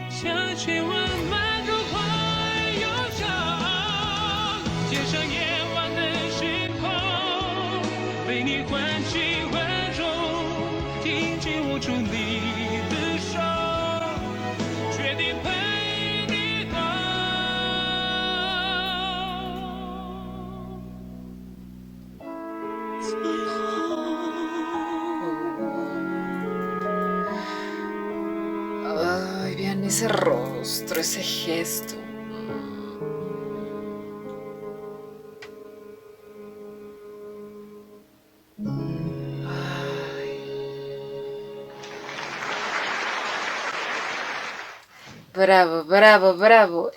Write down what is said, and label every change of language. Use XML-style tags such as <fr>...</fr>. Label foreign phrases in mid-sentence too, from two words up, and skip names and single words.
<zh>的亲吻漫入怀忧伤，街上夜晚的星空，被你唤起温柔，紧紧握住你的手，决定陪你到最后。</zh> <es>Ay, vean ese rostro, ese gesto. Bravo, bravo, bravo.</es>